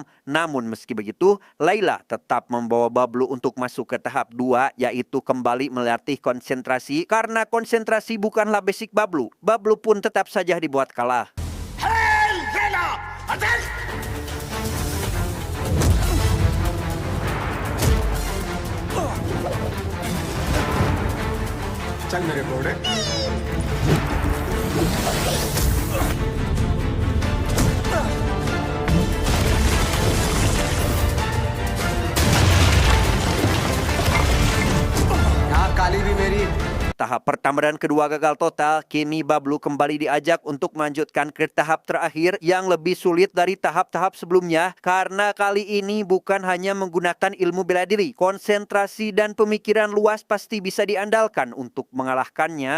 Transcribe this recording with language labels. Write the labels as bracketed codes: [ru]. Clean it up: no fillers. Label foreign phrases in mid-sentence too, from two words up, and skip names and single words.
[id] Namun meski begitu, Laila tetap membawa Bablu untuk masuk ke tahap 2, yaitu kembali melatih konsentrasi. Karena konsentrasi bukanlah basic Bablu, Bablu pun tetap saja dibuat kalah. [hi] चल मेरे घोड़े। यहाँ काली भी मेरी। [id] Tahap pertama dan kedua gagal total, kini Bablu kembali diajak untuk melanjutkan ke tahap terakhir yang lebih sulit dari tahap-tahap sebelumnya karena kali ini bukan hanya menggunakan ilmu bela diri, konsentrasi dan pemikiran luas pasti bisa diandalkan untuk mengalahkannya.